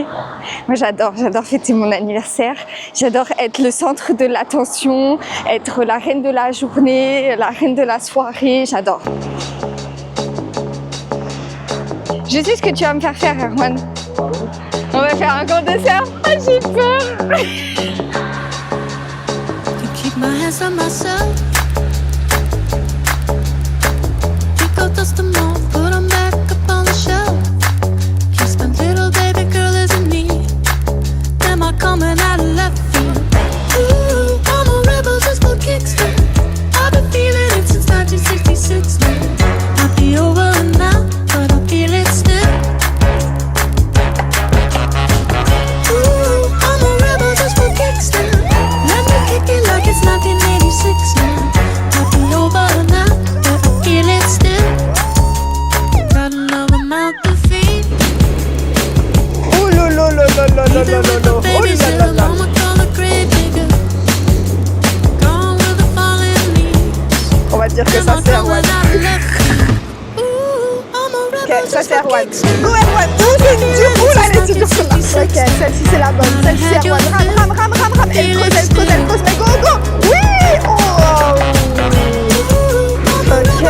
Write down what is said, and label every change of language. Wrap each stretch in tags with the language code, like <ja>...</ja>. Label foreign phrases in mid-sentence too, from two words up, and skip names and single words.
<fr>Moi j'adore fêter mon anniversaire, j'adore être le centre de l'attention, être la reine de la journée, la reine de la soirée, j'adore. Je sais ce que tu vas me faire faire, Erwan. On va faire un grand dessert. Ah, j'ai peur.</fr> <en>Dust them all, put them back up on the shelf. Kiss my little baby girl isn't me. Am I coming out of left field? Ooh, I'm a rebel just for kicks. I've been feeling it since 1966 now. Might be over now, but I feel it still. Ooh, I'm a rebel just for kicks now. Let me kick it like it's 1986 now. Might be over now, but I feel it still.</en> <fr>Oh là là là là là là là là là. Oh là là là. On va dire que ça c'est Erwan. Ok, ça c'est Erwan. Go Erwan. Oh c'est dur. Oh là là, c'est dur celle-là. Ok, celle-ci c'est la bonne. Celle-ci c'est Erwan. Ram. Elle creuse. Mais go. Oui. Oh. Ok.</fr>